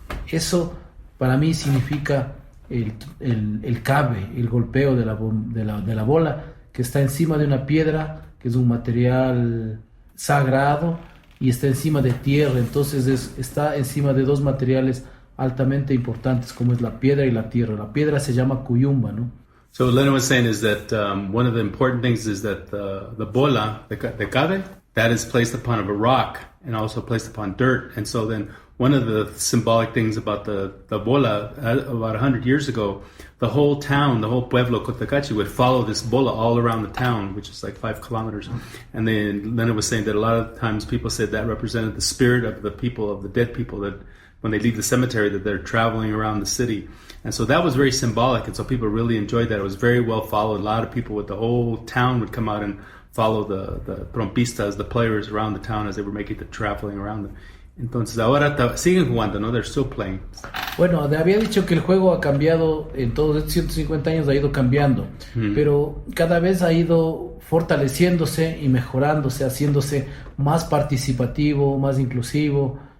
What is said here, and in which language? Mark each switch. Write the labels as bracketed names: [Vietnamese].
[Spanish] Eso para mí significa el cabe, el golpeo de la bola, que está encima de una piedra, que es un material sagrado, y está encima de tierra. Entonces está encima de dos materiales altamente importantes, como es la piedra y la tierra. La piedra se llama cuyumba, ¿no? [English] So what Lenin was saying is that one of the important things is that the bola, the cabe, that is placed upon a rock and also placed upon dirt. And so then one of the symbolic things about the bola, about 100 years ago, the whole town, the whole pueblo, Cotacachi, would follow this bola all around the town, which is like 5 kilometers. And then Lenin was saying that a lot of times people said that represented the spirit of the people, of the dead people, that when they leave the cemetery, that they're traveling around the city. And so that was very symbolic, and so people really enjoyed that. It was very well followed. A lot of people with the whole town would come out and follow the trompistas, the players around the town as they were making the traveling around them. [Spanish] Entonces ahora siguen jugando, ¿no? [English] They're still playing. [Spanish] Bueno, había dicho que el juego ha cambiado, en todos estos 150 años ha ido cambiando, pero cada vez ha ido fortaleciéndose y mejorándose, haciéndose más participativo, más inclusivo.